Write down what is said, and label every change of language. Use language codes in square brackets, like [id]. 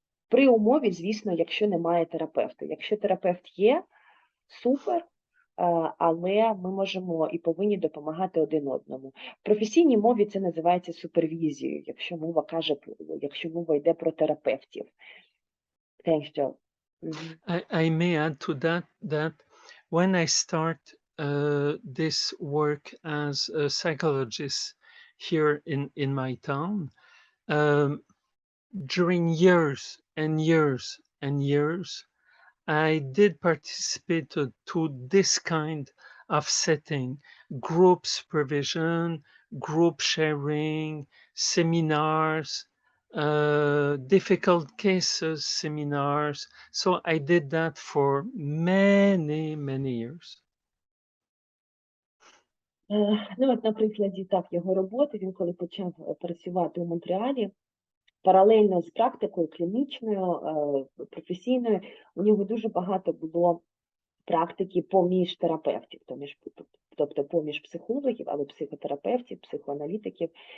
[uk] При умові, звісно, якщо немає терапевта. Якщо терапевт є, супер, але ми можемо і повинні допомагати один одному. В професійній мові це називається супервізією, якщо мова йде про терапевтів. [en] Thanks, Joe. I may add to that when I start this work as a psychologist here in my town, during years and years, I did participate to this kind of setting, group supervision, group sharing, seminars, difficult cases seminars. So I did that for many years. [uk] От на прикладі його роботи, він коли почав працювати у Монреалі, паралельно з практикою клінічною, професійною, у нього дуже багато було практики поміж терапевтів, тобто поміж психологів, але психотерапевтів, психоаналітиків.